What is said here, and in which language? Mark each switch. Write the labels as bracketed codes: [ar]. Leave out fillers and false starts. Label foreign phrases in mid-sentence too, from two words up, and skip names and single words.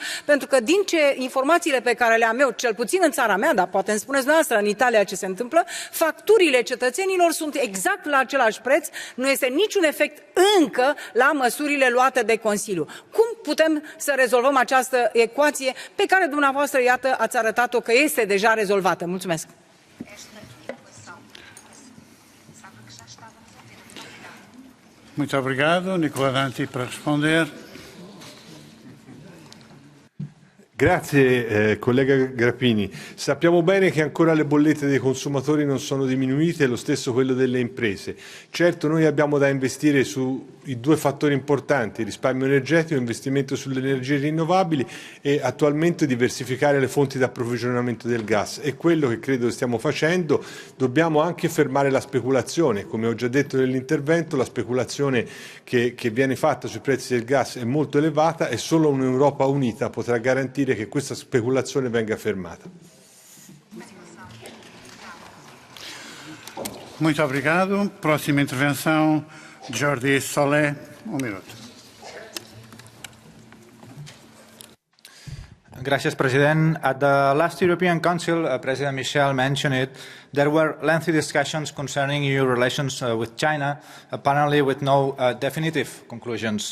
[ro] Pentru că din informațiile pe care le-am eu, cel puțin în țara mea, dar poate îmi spuneți dumneavoastră în Italia ce se întâmplă, facturile cetățenilor sunt exact la același preț, nu este niciun efect încă la măsurile luate de Consiliu. Cum putem să rezolvăm această ecuație pe care dumneavoastră, iată, ați arătat-o că este deja rezolvată? Mulțumesc! [pt] Muito obrigado. Nicola Danti para responder. [it] Grazie collega Grappini. Sappiamo bene che ancora le bollette dei consumatori non sono diminuite, lo stesso quello delle imprese. Certo, noi abbiamo da investire sui due fattori importanti, risparmio energetico, investimento sulle energie rinnovabili e attualmente diversificare le fonti di approvvigionamento del gas. È quello che credo stiamo facendo. Dobbiamo anche fermare la speculazione. Come ho già detto nell'intervento, la speculazione che viene fatta sui prezzi del gas è molto elevata e solo un'Europa unita potrà garantire che questa speculazione venga fermata. [pt] Muito obrigado. Próxima intervenção, Jordi Solé, minuto. [es] Gracias, President. [en] At the last European Council, President Michel mentioned it, there were lengthy discussions concerning EU relations with China, apparently with no definitive conclusions.